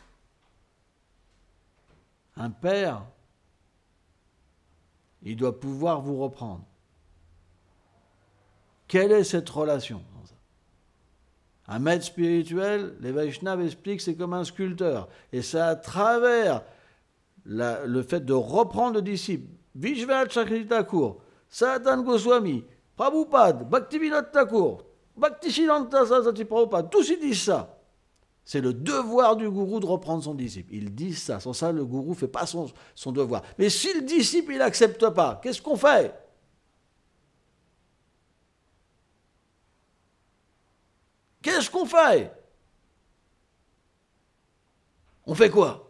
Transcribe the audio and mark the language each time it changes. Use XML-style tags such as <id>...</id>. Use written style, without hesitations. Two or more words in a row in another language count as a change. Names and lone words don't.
<fr>Un père, il doit pouvoir vous reprendre. Quelle est cette relation? Un maître spirituel, les Vaishnavas expliquent, c'est comme un sculpteur. Et c'est à travers le fait de reprendre le disciple, Vishwanath Chakravarti Thakur, Sanatana Goswami, Prabhupada, Bhaktivinoda Thakur, Bhaktisiddhanta Saraswati Prabhupada, tous ils disent ça. C'est le devoir du gourou de reprendre son disciple. Ils disent ça. Sans ça, le gourou ne fait pas son devoir. Mais si le disciple, il n'accepte pas, qu'est-ce qu'on fait? Qu'est-ce qu'on fait? On fait quoi?</fr>